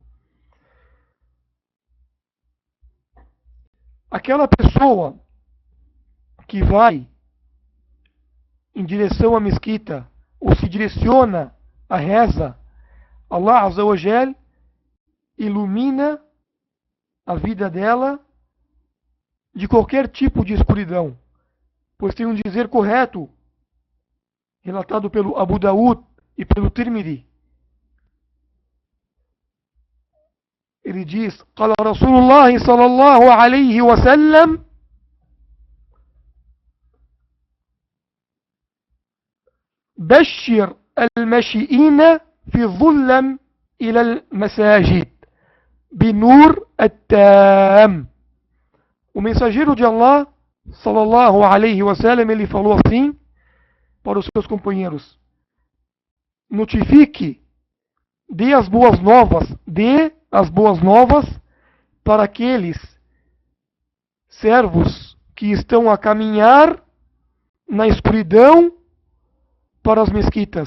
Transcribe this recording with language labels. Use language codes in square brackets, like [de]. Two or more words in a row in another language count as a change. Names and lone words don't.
[pt] Aquela pessoa que vai em direção à mesquita ou se direciona à reza, [ar] الله عز وجل [pt] ilumina a vida dela de qualquer tipo de escuridão. Pois tem um dizer correto, relatado pelo Abu Daud e pelo Tirmidhi. Ele diz: [ar] "قال رسول الله صلى الله عليه وسلم, بشر المشائين في الظلم إلى المساجد بالنور التام." [pt] O mensageiro de Allah [ar] صلى الله عليه وسلم, [pt] ele falou assim para os seus companheiros: notifique, dê as boas novas para aqueles servos que estão a caminhar na escuridão para as mesquitas.